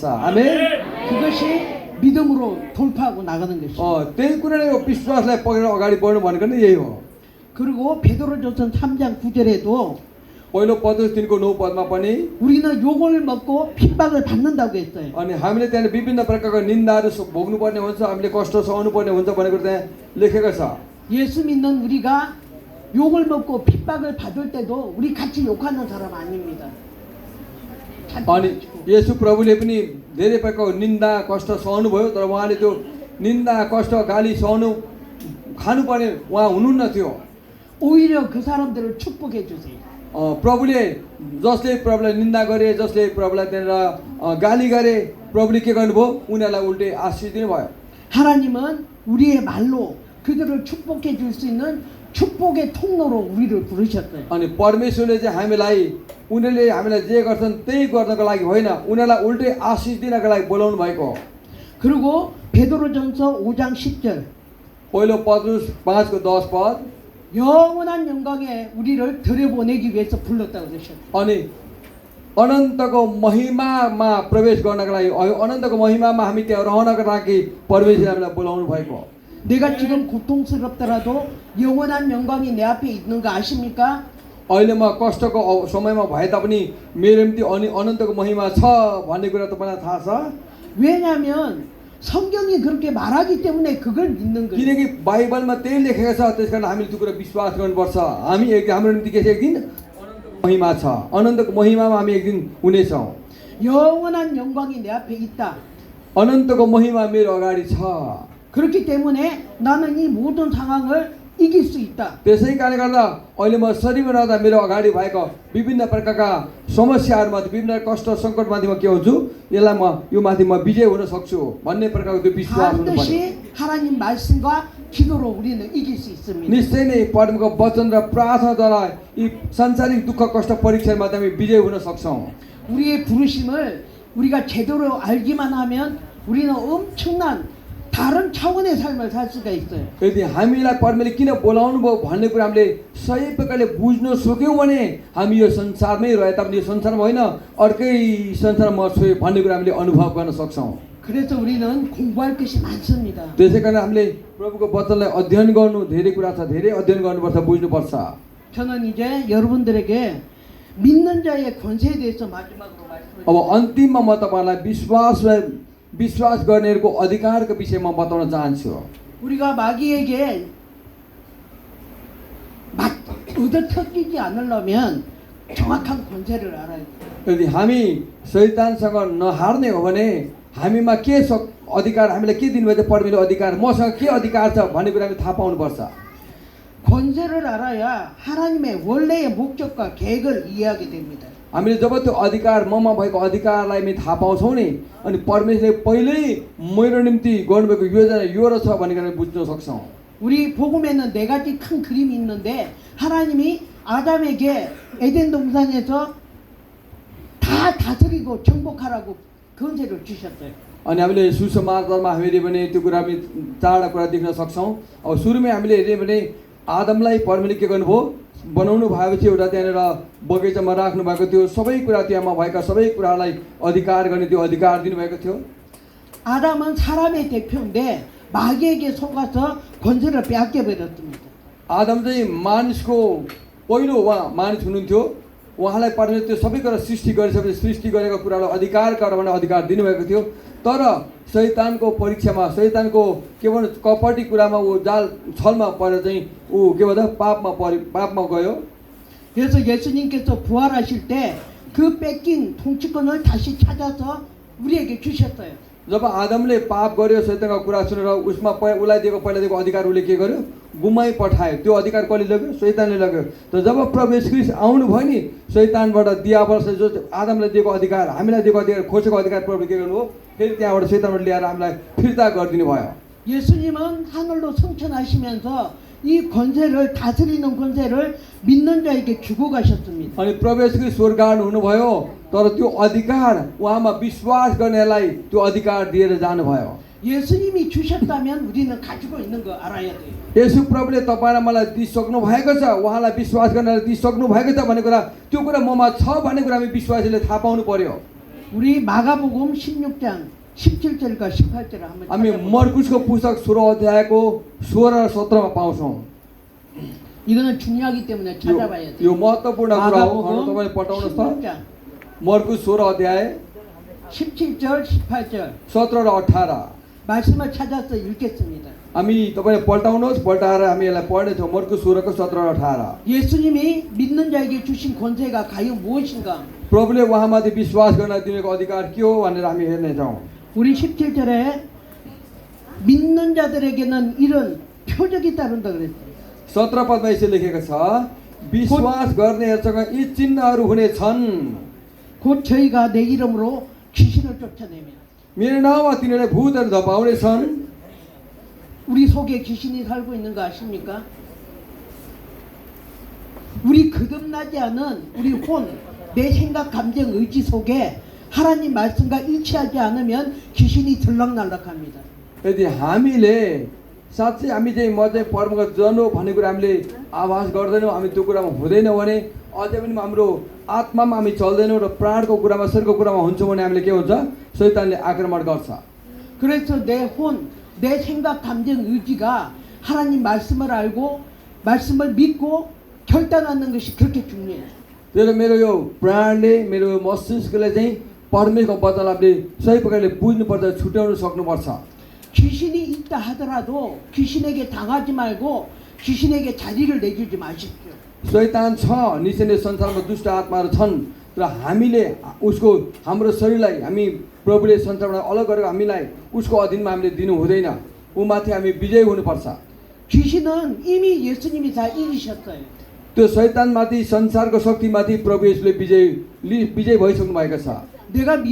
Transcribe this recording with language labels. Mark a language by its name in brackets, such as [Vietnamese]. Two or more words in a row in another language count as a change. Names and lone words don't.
[Nepali] आमेन। [Korean] 그것이 믿음으로 돌파하고 나가는 것이죠. [Nepali] त्यही कुराले यो विश्वासलाई पक्रेर अगाडि बढ्नु भनेको नै यही हो। [Korean] 그리고 베드로전서 3장 9절에도 [Nepali] पहिलो पत्रुस 3को 9 पदमा पनि [Korean] 우리는 욕을 먹고 핍박을 받는다고 했어요. [Nepali] अनि हामीले त्यहाँ विभिन्न प्रकारको निन्दाहरू भोग्नुपर्ने हुन्छ, हामीले कष्ट सहनु पर्ने हुन्छ भनेको त्यहाँ लेखेको छ। [Korean] 예수 믿는 우리가 욕을 먹고 핍박을 받을 때도 우리 같이 욕하는 사람 아닙니다. [Nepali] अनि येशू प्रभुले पनि धेरै प्रकारको निन्दा कष्ट सहनु भयो, तर उहाँले त्यो निन्दा कष्ट गाली सहनु खानुपर्ने उहाँ हुनुहुन्न थियो। [Korean] 오히려 그 사람들을 축복해 주세요. [Nepali] प्रभुले जसले प्रभुलाई निन्दा गरे, जसले प्रभुलाई त्यहाँनिर गाली गरे, प्रभुले के गर्नुभयो, उनीहरूलाई उल्टे आशिष दिनुभयो। [Korean] 하나님은 우리의 말로 그들을 축복해 줄 수 있는 축복의 통로로 우리를 부르셨어요. [Nepali] अनि परमेश्वरले चाहिँ हामीलाई उनीहरूले हामीलाई जे गर्छन् त्यही गर्नको लागि होइन, उनीहरूलाई उल्टे आशिष दिनको लागि बोलाउनु भएको। [Korean] 그리고 베드로전서 5장 10절 [Nepali] पहिलो पत्रुस 5को 10 पद [Korean] 영원한 영광에 우리를 들여보내기 위해서 불렀다고 그러셨어요. [Nepali] अनि अनन्तको महिमामा प्रवेश गर्नको लागि, अनन्तको महिमामा हामी त्यहाँ रहनको लागि परमेश्वरले हामीलाई बोलाउनु भएको। [Korean] 내가 지금 고통스럽더라도 영원한 영광이 내 앞에 있는 거 아십니까? [Nepali] अहिले म कष्टको समयमा भए तापनि मेरो निम्ति अनन्तको महिमा छ भन्ने कुरा तपाईँलाई थाहा छ। [Korean] 왜냐하면 성경이 그렇게 말하기 때문에 그걸 믿는 거예요. [Nepali] किनकि बाइबलमा त्यही लेखेको छ, त्यसकारण हामीले त्यो कुरा विश्वास गर्नुपर्छ। हाम्रो निम्ति के छ, एक दिन अनन्तको महिमा छ, अनन्तको महिमामा हामी एक दिन हुनेछौँ। [Korean] 영원한 영광이 내 앞에 있다. [Nepali] अनन्तको महिमा मेरो अगाडि छ। [Korean] 그렇기 때문에 나는 이 모든 상황을 이길 수 있다. [Nepali] त्यसै कारणले गर्दा अहिले म शरीरमा रहँदा मेरो अगाडि भएको विभिन्न प्रकारका समस्याहरूमाथि, विभिन्न कष्ट सङ्कटमाथि म के हुन्छु, यसलाई म यो माथि म विजय हुन सक्छु भन्ने प्रकारको त्यो विश्वास हुनुपर्छ। [Korean] 반드시 하나님 말씀과 기도로 우리는 이길 수 있습니다. [Nepali] निश्चय नै परमको वचन र प्रार्थनाद्वारा यी संसारिक दुःख कष्ट परीक्षामाथि हामी विजय हुन सक्छौँ। [Korean] 우리의 부르심을 우리가 제대로 알기만 하면 우리는 엄청난 다른 차원의 삶을 살 수가 있어요. [Nepali] यदि हामीलाई परमेश्वरले किन बोलाउनु भयो भन्ने कुरा हामीले सही प्रकारले बुझ्न सक्यौँ भने हामी यो संसारमै रहे तापनि यो संसारमा होइन, अर्कै संसारमा छोयो भन्ने कुरा हामीले अनुभव गर्न सक्छौँ। [Korean] 그래서 우리는 공부할 것이 많습니다. [Nepali] त्यसै कारण हामीले प्रभुको वचनलाई अध्ययन गर्नु धेरै कुरा छ, धेरै अध्ययन गर्नुपर्छ, बुझ्नुपर्छ। [Korean] 저는 이제 여러분들에게 믿는 자의 권세에 대해서 마지막으로 말씀을 [Nepali] अब अन्तिममा म तपाईँलाई विश्वास गर्नेहरूको अधिकारको विषयमा बताउन चाहन्छु। [Korean] 우리가 마귀에게 얻어터지지 않으려면 정확한 권세를 알아야 돼요. [Nepali] यदि हामी शैतानसँग नहार्ने हो भने हामीमा के अधिकार, हामीलाई के दिनुभएको छ परमेश्वरले अधिकार, मसँग के अधिकार छ भन्ने कुरा हामी थाहा पाउनुपर्छ। [Korean] 권세를 알아야 하나님의 원래의 목적과 계획을 이해하게 됩니다. [Nepali] हामीले जब त्यो अधिकार, ममा भएको अधिकारलाई हामी थाहा पाउँछौँ नि, अनि परमेश्वरले पहिल्यै मेरो निम्ति गर्नुभएको योजना यो रहेछ भन्ने कुरा बुझ्न सक्छौँ। [Korean] 우리 복음에는 네 가지 큰 그림이 있는데 하나님이 아담에게 에덴 동산에서 다 다스리고 정복하라고 권세를 주셨어요. [Nepali] अनि हामीले सुसमाचारमा हेऱ्यो भने त्यो कुरा हामी चारवटा कुरा देख्न सक्छौँ। अब सुरुमै हामीले हेऱ्यो भने आदमलाई परमेश्वरले के गर्नुभयो, बनाउनु भएपछि एउटा त्यहाँनिर बगैँचामा राख्नु भएको थियो, सबै कुरा त्यहाँमा भएका सबै कुरालाई अधिकार गर्ने त्यो अधिकार दिनुभएको थियो। [Korean] 아담은 사람의 대표인데 마귀에게 속아서 권세를 빼앗겨 버렸습니다. [Nepali] आदम चाहिँ मानिसको पहिलो उहाँ मानिस हुनुहुन्थ्यो, उहाँलाई परमेश्वरले त्यो सबै कुरा सृष्टि गरिसकेपछि सृष्टि गरेको कुरालाई अधिकार गर भन्ने अधिकार दिनुभएको थियो। तर शैतानको परीक्षामा, शैतानको के भन्छ कपटी कुरामा ऊ जाल छलमा परेर चाहिँ ऊ के भन्छ पापमा गयो। [Korean] 그래서 예수님께서 부활하실 때 그 뺏긴 통치권을 다시 찾아서 우리에게 주셨어요. [Nepali] जब आदमले पाप गर्यो, शैतानको कुरा सुनेर उसमा उसलाई दिएको पहिला दिएको अधिकार उसले के गर्यो, गुमाइ पठायो। त्यो अधिकार कसले लग्यो, शैतानले लग्यो। तर जब प्रभु येशू ख्रीष्ट आउनुभयो नि, शैतानबाट दियावलले जो आदमलाई दिएको अधिकार, हामीलाई दिएको अधिकार, खोजेको अधिकार प्रभुले के गर्नुभयो, फेरि त्यहाँबाट शैतानबाट ल्याएर हामीलाई फिर्ता गरिदिनु भयो। [Korean] 예수님은 하늘로 승천하시면서 이 권세를 다스리는 권세를 믿는 자에게 주고 가셨습니다. [Nepali] अनि प्रभु येशू ख्रीष्ट स्वर्गगामी हुनुभयो, तर त्यो अधिकार उहाँमा विश्वास गर्नेलाई त्यो अधिकार दिएर जानुभयो। [Korean] 예수님이 주셨다면 우리는 가지고 있는 거 알아야 돼요. [Nepali] यसु प्रभुले तपाईँलाई मलाई दिइसक्नु भएको छ, उहाँलाई विश्वास गर्नलाई दिइसक्नु भएको छ भन्ने कुरा, त्यो कुरा ममा छ भन्ने कुरा हामी विश्वासीले थाहा पाउनु पर्यो। [Korean] 우리 마가복음 16장 17절과 18절을 한번 [Nepali] हामी [Korean] 찾아보세요. [Nepali] मर्कुसको पुस्तक 16 अध्यायको 16 र 17मा पाउँछौँ। [Korean] 이거는 중요하기 때문에 찾아봐야 [Nepali] यो [Korean] 돼요. [Nepali] महत्त्वपूर्ण कुरा हो। [Korean] 마가복음 [Nepali] तपाईँले पठाउनुहोस् त। [Korean] 16장 [Nepali] मर्कुस 16 अध्याय [Korean] 17절 18절 [Nepali] 17 र 18 [Korean] 말씀을 찾아서 읽겠습니다. [Nepali] हामी तपाईँले पल्टाउनुहोस्, पल्टाएर हामी यसलाई पढ्नेछौँ। मर्कुस 16को 17 र 18 [Korean] 예수님이 믿는 자에게 주신 권세가 과연 무엇인가? [Nepali] प्रभुले उहाँमाथि विश्वास गर्न दिएको अधिकार के हो भनेर हामी हेर्नेछौँ। [Korean] 우리 17절에 믿는 자들에게는 이런 표적이 따른다 그랬어요. [Nepali] 17 पदमा यसरी लेखेको छ, विश्वास गर्नेहरूसँग यी चिन्हहरू हुनेछन्। [Korean] 곧 저희가 내 이름으로 귀신을 쫓아내면 [Nepali] मेरो नाउँमा तिनीहरूले भूतहरू धपाउनेछन्। [Korean] 우리 속에 귀신이 살고 있는 거 아십니까? 우리 거듭나지 않은 우리 혼, 내 생각, 감정, 의지 속에 하나님 말씀과 일치하지 않으면 귀신이 들락날락합니다. [Nepali] यदि हामीले साँच्चै हामी चाहिँ म चाहिँ परमगत जन हो भन्ने कुरा हामीले आभास गर्दैनौँ, हामी त्यो कुरामा हुँदैनौँ भने, अझै पनि हाम्रो आत्मामा हामी चल्दैनौँ र प्राणको कुरामा शरीरको कुरामा हुन्छौँ भने हामीले के हुन्छ, शैतानले आक्रमण गर्छ। [Korean] 그래서 내 혼, 내 생각, 감정, 의지가 하나님 말씀을 알고 말씀을 믿고 결단하는 것이 그렇게 중요해요. [Nepali] त्यसले मेरो यो प्राणले, मेरो यो मस्तिष्कले चाहिँ परमेश्वरको वचनलाई हामीले सही प्रकारले बुझ्नुपर्छ, छुट्याउन सक्नुपर्छ। [Korean] 귀신이 있다 하더라도 귀신에게 당하지 말고 귀신에게 자리를 내주지 마십시오. [Nepali] शैतान छ, निश्चय नै संसारमा दुष्ट आत्माहरू छन्, र हामीले उसको हाम्रो शरीरलाई हामी प्रभुले संसारबाट अलग गरेर हामीलाई उसको अधीनमा हामीले दिनु हुँदैन। उमाथि हामी विजय हुनुपर्छ। [Korean] 귀신은 이미 예수님이 다 이기셨어요. [Nepali] त्यो शैतानमाथि, संसारको शक्तिमाथि प्रभु येशूले विजय भइसक्नु भएको छ। [Korean] 내가 믿음